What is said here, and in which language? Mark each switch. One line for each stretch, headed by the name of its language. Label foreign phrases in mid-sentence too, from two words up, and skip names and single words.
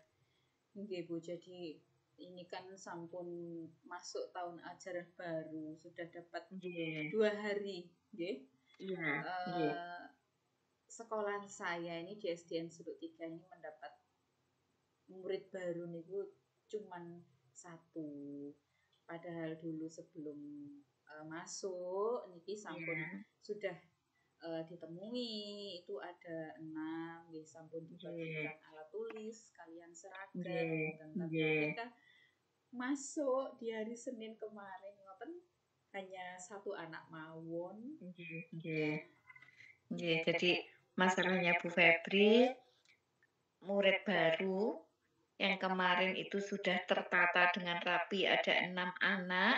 Indonesian: Nggih Bu, jadi ini kan sampun masuk tahun ajaran baru, sudah dapat 2 hari, nggih. Sekolah saya ini di SDN Suluk 3 ini mendapat murid baru niku cuman 1. Padahal dulu sebelum masuk
Javanese: niki sampun
Indonesian: sudah ditemui itu ada 6 nggih, sampun dibagikan alat tulis kalian seragam tapi ketika masuk di hari Senin kemarin ngoten hanya 1 anak mawon. Jadi masalahnya Bu Febri, murid baru yang kemarin itu sudah tertata dengan rapi, ada 6 anak.